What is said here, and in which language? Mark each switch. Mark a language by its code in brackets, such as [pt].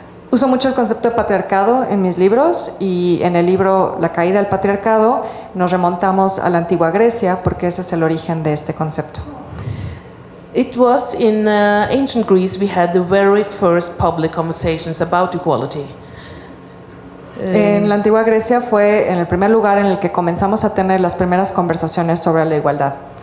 [es] Uso mucho el concepto de patriarcado en mis libros y en el libro La caída del patriarcado nos remontamos a la antigua Grecia porque ese es el origen de este concepto. [en] It was in ancient Greece we had the very first public conversations about equality. [es] En la antigua Grecia fue en el primer lugar en el que comenzamos a tener las primeras conversaciones sobre la igualdad.